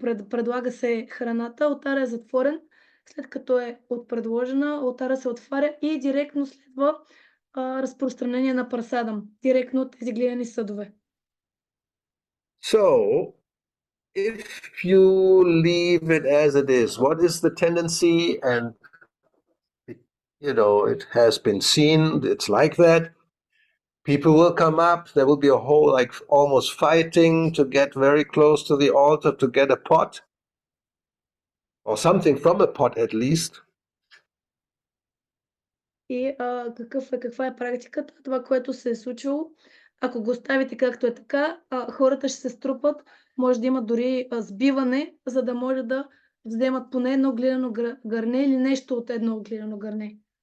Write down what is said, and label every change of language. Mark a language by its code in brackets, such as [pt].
[bg] предлага се храната, алтара е затворен, след като е предложена, алтара се отваря и директно следва разпространение на прасадам, директно от тези глинени съдове. [en] So, if you leave it as it is, what is the tendency? And, it has been seen, it's like that. People will come up, there will be a whole, like, almost fighting to get very close to the altar to get a pot, or something from a pot at least. [bg] И каква е практиката? Това, което се е случило, ако го оставите както е така, хората ще се струпат, може да има дори сбиване, за да може да вземат поне едно глинено гърне или нещо от едно глинено гърне.